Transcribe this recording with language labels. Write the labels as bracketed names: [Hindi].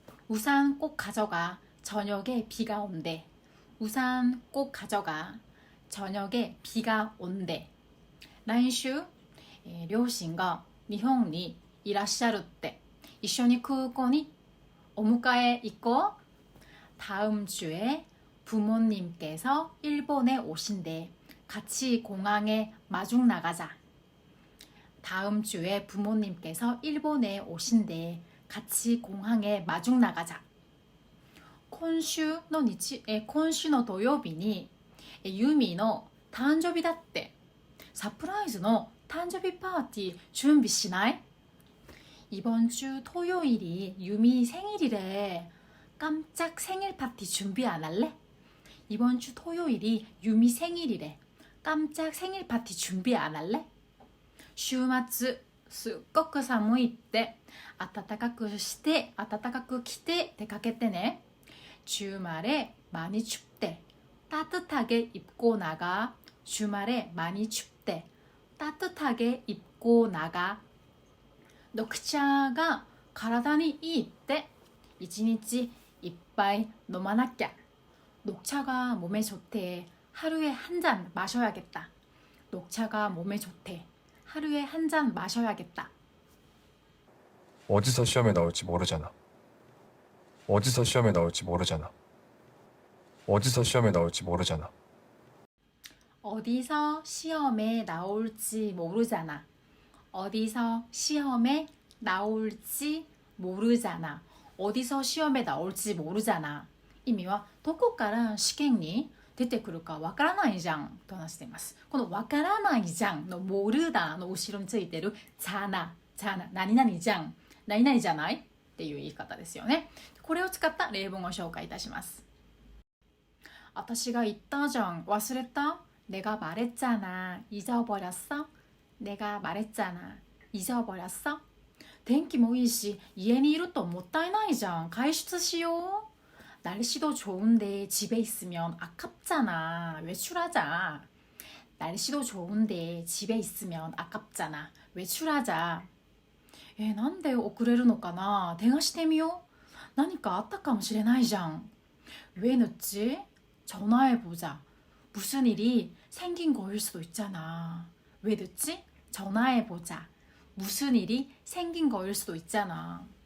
[Korean] 우산 꼭 가져가. 저녁에 비가 온대. 우산 꼭 가져가. 저녁에 비가 온대. [Japanese] 来週、両親が日本にいらっしゃるって。一緒に空港にお迎え行こう。 [Korean] 다음 주에 부모님께서 일본에 오신대. 같이 공항에 마중 나가자. 다음 주에 부모님께서 일본에 오신대. 같이 공항에 마중 나가자. [Japanese] 今週の土曜日にユミの誕生日だって。サプライズの誕生日パーティー準備しない？ [Korean] 이번 주 토요일이 유미 생일이래. 깜짝 생일 파티 준비 안 할래? 이번 주 토요일이 유미 생일이래. 깜짝 생일 파티 준비 안 할래? [Japanese] 週末すっごく寒いって。暖かくして暖かく着て出かけてね。 [Korean] 주말에 많이 춥대. 따뜻하게 입고 나가. 주말에 많이 춥대. 따뜻하게 입고 나가. 녹차가 [Japanese] 体にいいって。一日いっぱい飲まなきゃ。 [Korean] 녹차가 몸에 좋대. 하루에 한 잔 마셔야겠다. 녹차가 몸에 좋대. 하루에 한 잔 마셔야겠다. 어디서 시험에 나올지 모르잖아. 어디서 시험에 나올지 모르잖아. 어디서 시험에 나올지 모르잖아. 어디서 시험에 나올지 모르잖아. 어디서 시험에 나올지 모르잖아. 어디서 시험에 나올지 모르잖아. [Japanese] 意味はどこから試験に出てくるかわからないじゃんと話しています。このわからないじゃんのモルダの後ろについてるじゃな、何々じゃん、何々じゃないっていう言い方ですよね。これを使った例文を紹介いたします。私が言ったじゃん、忘れた？ [Korean] 내가 말했잖아, 잊어버렸어? 내가 말했잖아, 잊어버렸어? [Japanese] 天気もいいし家にいるともったいないじゃん。外出しよう。 [Korean] 날씨도 좋은데 집에 있으면 아깝잖아. 외출하자. 날씨도 좋은데 집에 있으면 아깝잖아. 외출하자. [Japanese] なんで遅れるのかな。電話してみよう。何かあったかもしれないじゃん。 [Korean] 왜 늦지? 전화해보자. 무슨 일이 생긴 거일 수도 있잖아. 왜 늦지? 전화해보자. 무슨 일이 생긴 거일 수도 있잖아.